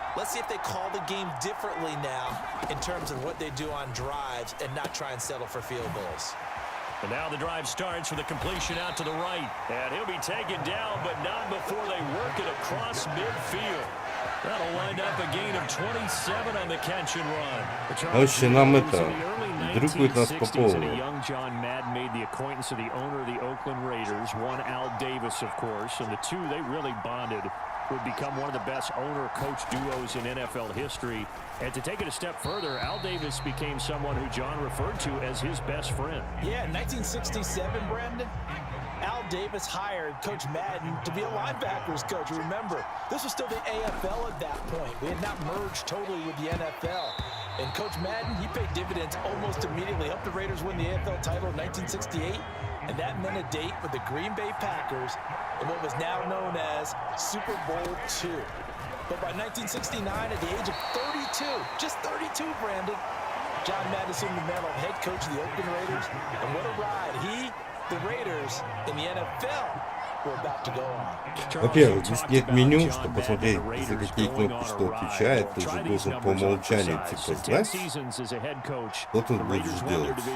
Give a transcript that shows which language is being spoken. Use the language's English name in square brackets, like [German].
[English] Let's see if they call the game differently now in terms of what they do on drives and not try and settle for field goals. And now the drive starts with a completion out to the right. And he'll be taken down, but not before they work it across midfield. That'll wind up a gain of 27 on the catch and run. [Russian] Вообще нам это дрюкают нас по полу. [English] Young John Madden made the acquaintance of the owner of the Oakland Raiders, one Al Davis, of course, and the two, they really bonded, would become one of the best owner-coach duos in NFL history. And to take it a step further, Al Davis became someone who John referred to as his best friend. Yeah, in 1967, Brandon, Al Davis hired Coach Madden to be a linebackers coach. Remember, this was still the AFL at that point. We had not merged totally with the NFL. And Coach Madden, he paid dividends almost immediately. Helped the Raiders win the AFL title in 1968. And that meant a date with the Green Bay Packers in what was now known as Super Bowl II. But by 1969, at the age of 32, just 32, Brandon, John Madden assumed the mantle of head coach of the Oakland Raiders. And what a ride he, the Raiders, in the NFL were about to go on. [Russian] Во-первых, здесь нет меню, чтобы посмотреть, за какие кнопки что отвечает. Ты же должен по умолчанию типа знать, что ты будешь делать.